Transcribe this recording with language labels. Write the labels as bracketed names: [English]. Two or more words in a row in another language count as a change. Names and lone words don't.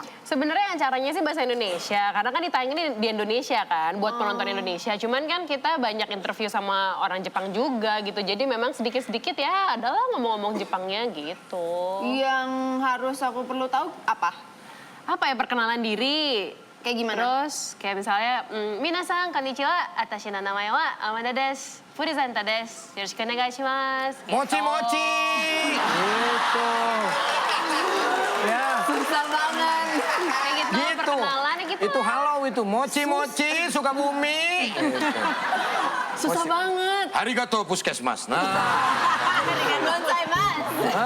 [Indonesian] Sebenarnya acaranya sih bahasa Indonesia, karena kan ditayangin di Indonesia kan, buat penonton Indonesia. Cuman kan kita banyak interview sama orang Jepang juga gitu, jadi memang sedikit-sedikit ya adalah ngomong-ngomong Jepangnya gitu. Yang harus aku perlu tahu apa? Apa ya, perkenalan diri. Kayak gimana? Terus kayak misalnya, [Japanese] みなさんこんにちは、あたしの名前はAmandaです、Furizantaです、よろしくお願いします. [Indonesian] Gitu. Mochi-mochi. Gitu. Ya. Susah banget. Kayak gitu, Gitu. perkenalan gitu. Itu halo itu. Mochi-mochi, Sukabumi. Gitu. Susah banget. Arigato puskesmas. Nah. Hah?